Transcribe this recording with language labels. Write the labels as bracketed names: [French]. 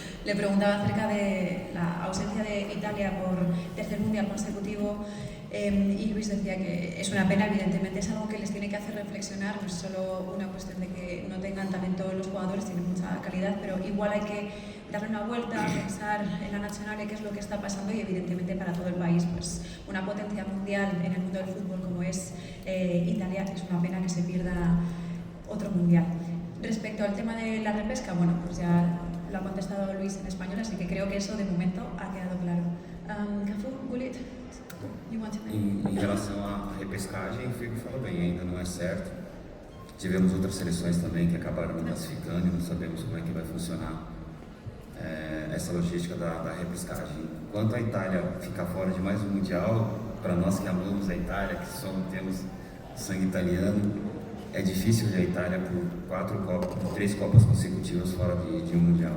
[Spanish] Le preguntaba acerca de la ausencia de Italia por 3er mundial consecutivo y Luis decía que es una pena, evidentemente es algo que les tiene que hacer reflexionar, no es solo una cuestión de que no tengan talento los jugadores, tienen mucha calidad, pero igual hay que darle una vuelta, pensar en la nacional y qué es lo que está pasando y evidentemente para todo el país, pues una potencia mundial en el mundo del fútbol como es Italia, es una pena que se pierda otro mundial. Respecto al tema de la repesca, bueno, pues ya lo ha contestado Luis en español, así que creo que eso de momento ha quedado claro. [English] Cafu, Gullit, you want to make? [Portuguese] Em relação à repescagem, o Figo falou bem, ainda não é certo. Tivemos outras seleções também que acabaram não classificando e não sabemos como é que vai funcionar essa logística da repescagem. Quanto à Itália ficar fora de mais um Mundial, para nós que amamos a Itália, que temos sangue italiano, é difícil ver a Itália por 3 Copas consecutivas fora de um Mundial.